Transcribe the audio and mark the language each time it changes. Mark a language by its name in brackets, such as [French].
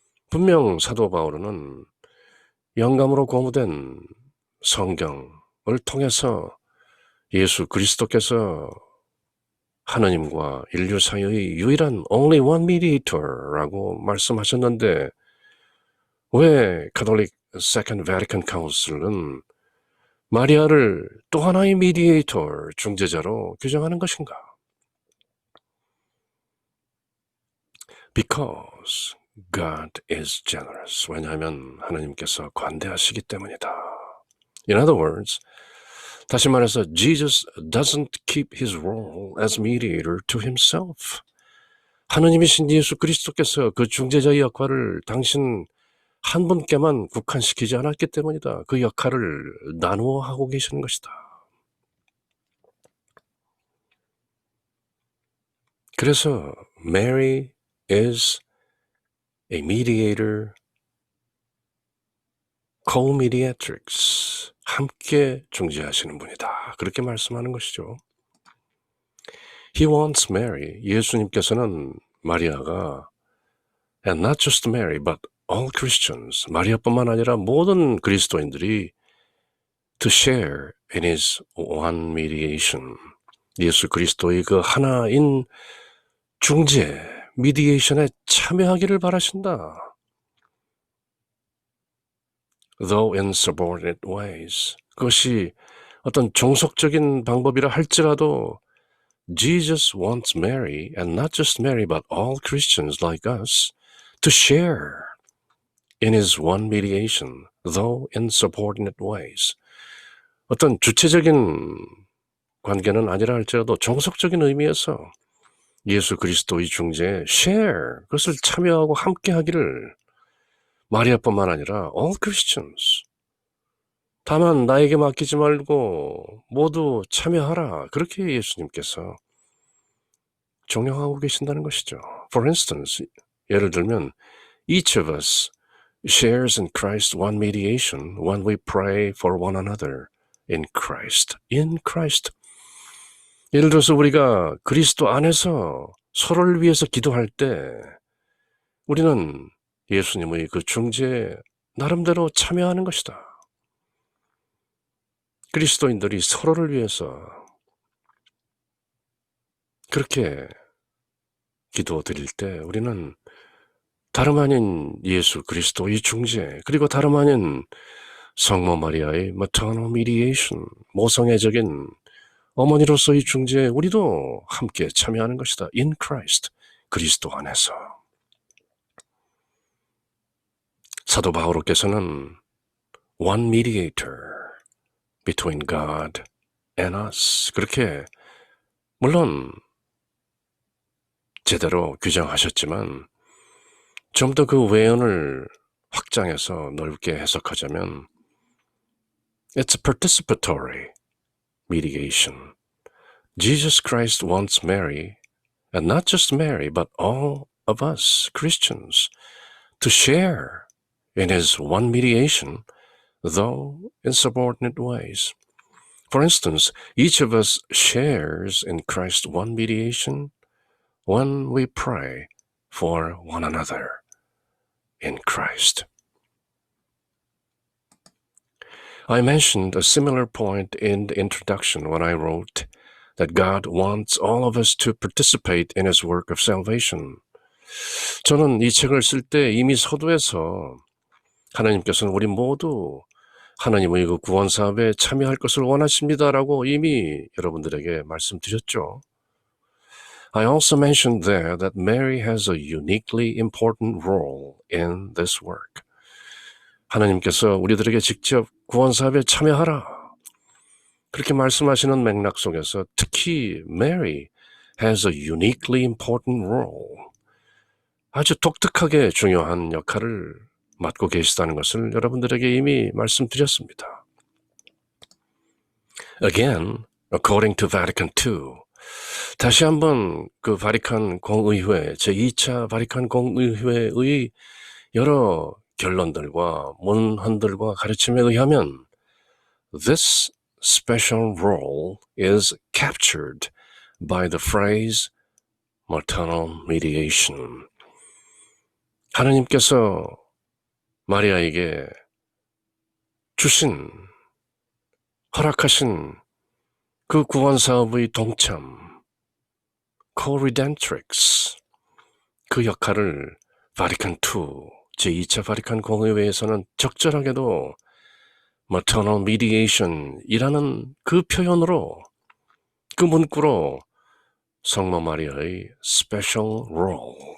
[Korean] 분명 사도 바울은 영감으로 고무된 성경을 통해서 예수 그리스도께서 하나님과 인류 사이의 유일한 [English] only one mediator [Korean] 라고 말씀하셨는데 왜 가톨릭 [English] Second Vatican Council [Korean] 은 마리아를 또 하나의 mediator, 중재자로 규정하는 것인가? [English] Because God is generous. [Korean] 왜냐하면 하나님께서 관대하시기 때문이다. [English] In other words, [Korean] 다시 말해서 [English] Jesus doesn't keep his role as mediator to himself. [Korean] 하느님이신 예수 그리스도께서 그 중재자의 역할을 당신 한 분께만 국한시키지 않았기 때문이다. 그 역할을 나누어 하고 계시는 것이다. [English] 그래서 Mary is a mediator, co-mediatrix, [Korean] 함께 중재하시는 분이다. 그렇게 말씀하는 것이죠. [English] He wants Mary, [Korean] 예수님께서는 마리아가 [English] and not just Mary, but all Christians, [Korean] 마리아뿐만 아니라 모든 그리스도인들이 [English] to share in his one mediation, [Korean] 예수 그리스도의 그 하나인 중재, 미디에이션에 참여하기를 바라신다. [English] Though in subordinate ways. [Korean] 그것이 어떤 종속적인 방법이라 할지라도 [English] Jesus wants Mary, and not just Mary, but all Christians like us, to share in his one mediation, though in subordinate ways. [Korean] 어떤 주체적인 관계는 아니라 할지라도 종속적인 의미에서 예수 그리스도의 중재에 share, 그것을 참여하고 함께하기를 마리아뿐만 아니라 [English] all Christians, [Korean] 다만 나에게 맡기지 말고 모두 참여하라. 그렇게 예수님께서 종용하고 계신다는 것이죠. [English] For instance, [Korean] 예를 들면 [English] each of us shares in Christ's one mediation when we pray for one another in Christ. In Christ. [Korean] 예를 들어서 우리가 그리스도 안에서 서로를 위해서 기도할 때 우리는 예수님의 그 중재에 나름대로 참여하는 것이다. 그리스도인들이 서로를 위해서 그렇게 기도 드릴 때 우리는 다름 아닌 예수 그리스도의 중재, 그리고 다름 아닌 성모 마리아의 [English] maternal mediation, [Korean] 모성애적인 어머니로서의 중재에 우리도 함께 참여하는 것이다. [English] In Christ, [Korean] 그리스도 안에서. 사도 바오로께서는 [English] one mediator between God and us, [Korean] 그렇게 물론 제대로 규정하셨지만 좀 더 그 외연을 확장해서 넓게 해석하자면 [English] it's a participatory mediation. Jesus Christ wants Mary, and not just Mary, but all of us Christians, to share in his one mediation, though in subordinate ways. For instance, each of us shares in Christ's one mediation when we pray for one another in Christ. I mentioned a similar point in the introduction when I wrote that God wants all of us to participate in his work of salvation. [Korean] 저는 이 책을 쓸 때 이미 서두에서 하나님께서는 우리 모두 하나님의 그 구원 사업에 참여할 것을 원하십니다라고 이미 여러분들에게 말씀드렸죠. [English] I also mentioned there that Mary has a uniquely important role in this work. [Korean] 하나님께서 우리들에게 직접 구원 사업에 참여하라, 그렇게 말씀하시는 맥락 속에서 특히 [English] Mary has a uniquely important role, [Korean] 아주 독특하게 중요한 역할을 맡고 계시다는 것을 여러분들에게 이미 말씀드렸습니다. [English] Again, according to Vatican II, [Korean] 다시 한번 그 바티칸 공의회, 제2차 바티칸 공의회의 여러 결론들과 문헌들과 가르침에 의하면 [English] this special role is captured by the phrase maternal mediation. [Korean] 하나님께서 마리아에게 주신, 허락하신 그 구원 사업의 동참, co-redemptrix, 그 역할을 바티칸 II, 제2차 바티칸 공의회에서는 적절하게도 [English] maternal mediation [Korean] 이라는 그 표현으로, 그 문구로 성모 마리아의 [English] special role,